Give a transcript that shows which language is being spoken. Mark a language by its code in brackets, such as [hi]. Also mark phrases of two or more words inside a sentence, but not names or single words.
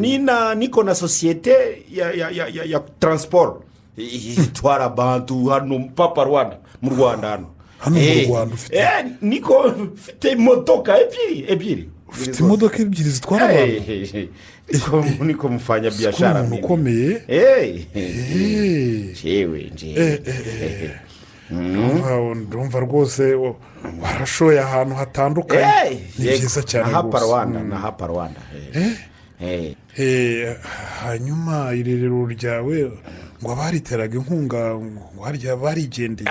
[rw] niko na societe ya transport itwara abantu hano papa Rwanda mu Rwanda hano mu Rwanda ufite? niko mfite imodoka ebyiri. ufite imodoka ebyiri zitwara abantu? [sw] niko mfanya biashara mimi. [rw] ukomeye. jewe ndumva rwose warashoye ahantu hatandukanye. ni byiza cyane rwose. [sw] na hapa Rwanda. [rw] hanyuma irerero ryawe ngo abariteraga inkunga ngo harya barigendeye?